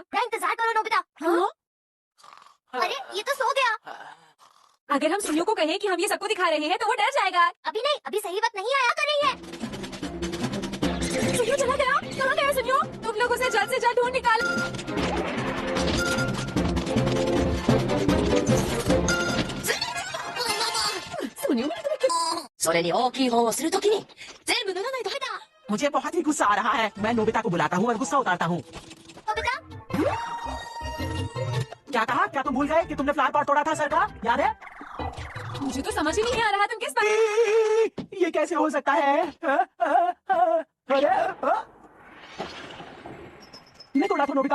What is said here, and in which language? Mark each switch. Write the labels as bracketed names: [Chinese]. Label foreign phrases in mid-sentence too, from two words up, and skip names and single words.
[Hindi] क्या इंतजार करो नोबिता। हाँ? अरे ये तो सो गया। अगर हम सुनियो को कहें कि हम ये सबको दिखा रहे हैं तो वो डर जाएगा। अभी नहीं, अभी सही वक्त नहीं आया कर रही है। सुनियो चला गया। कहाँ गया सुनियो? तुम लोग उसे जल्द से जल्द ढूंढ निकालो। [Japanese] それに大きい方をするときに全部脱がないと。 [Hindi] मुझे बहुत ही गुस्सा आ रहा है। मैं नोबिता को बुलाता हूँ और गुस्सा उतारता हूँ। नोबिता, क्या कहा? क्या तुम भूल गए कि तुमने [English] flower pot [Hindi] तोड़ा था सर का? याद है? मुझे तो समझ ही नहीं आ रहा तुम किस बात। ये कैसे हो सकता है? अरे मैं तोड़ा था नोबिता।